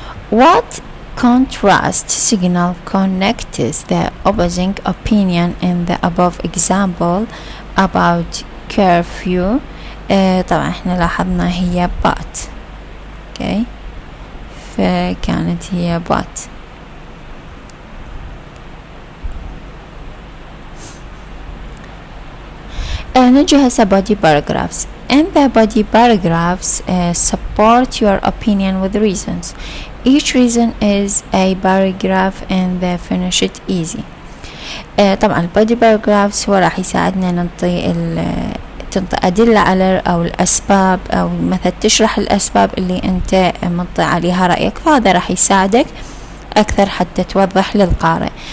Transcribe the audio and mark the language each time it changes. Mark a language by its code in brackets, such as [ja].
[en] What contrast signal connects the opposing opinion in the above example about curfew? [ar] طبعا احنا لاحظنا هي but. فكانت هي but. نجي هسه [en] body paragraphs. In the body paragraphs support your opinion with reasons. Each reason is a paragraph and they finish it easy. [ar] طبعا body paragraphs هو راح يساعدنا ننطي أدلة على أو الأسباب، أو مثلا تشرح الأسباب اللي أنت منطي عليها رأيك، فهذا راح يساعدك أكثر حتى توضح للقارئ.